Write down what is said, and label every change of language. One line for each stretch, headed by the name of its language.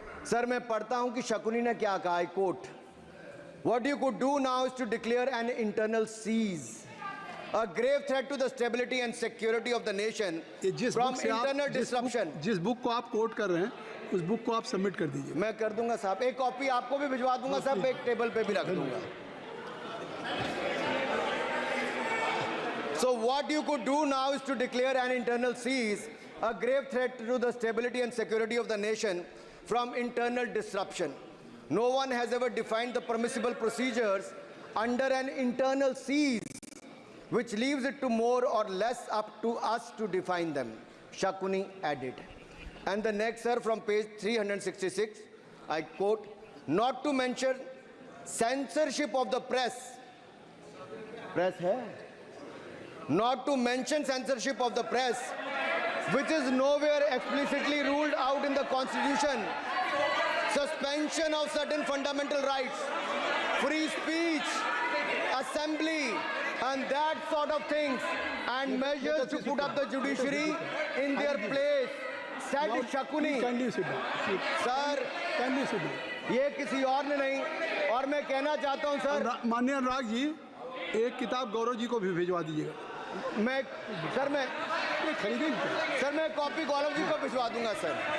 Hindi: Sir मैं पढ़ता हूं कि शकुनी ने क्या कहा।
English: I quote, what you could do now is to declare an internal siege, a grave threat to the stability and security of the nation from internal disruption।
Hindi: जिस book को आप कोट कर रहे हैं उस बुक को आप सबमिट कर दीजिए। मैं कर दूंगा साहब, एक कॉपी आपको भी भिजवा दूंगा साहब, एक टेबल पे भी रख दूंगा।
English: So what you could do now is to declare an internal cease, a grave threat to the stability and security of the nation from internal disruption. No one has ever defined the permissible procedures under an internal cease, which leaves it to more or less up to us to define them, Shakuni added. And the next, sir, from page 366, I quote, not to mention censorship of the press. Press hai? Not to mention censorship of the press, which is nowhere explicitly ruled out in the Constitution. Suspension of certain fundamental rights, free speech, assembly, and that sort of things, and measures to put up the judiciary in their place, said Shakuni.
Hindi: Sir ये किसी और ने नहीं, और मैं कहना चाहता हूं सर, माननीय अनुराग जी एक किताब गौरव जी को भी भिजवा दीजिएगा। मैं ये खरीदेंगे। सर मैं कॉपी गौरव जी को भिजवा दूंगा सर।